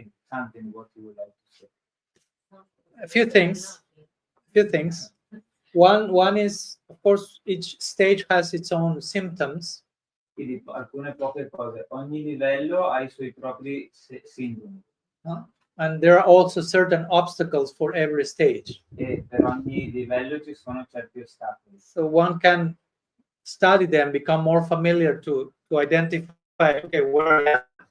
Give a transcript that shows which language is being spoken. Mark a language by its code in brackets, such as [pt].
[en] Something what you would like to say. A few things. One is, of course, each stage has its own symptoms. [it] Quindi alcune poche cose. Ogni livello ha i suoi propri sintomi. [en] And there are also certain obstacles for every stage. [it] E per ogni livello ci sono certi ostacoli. [en] So one can study them, become more familiar to identify, okay, where I am.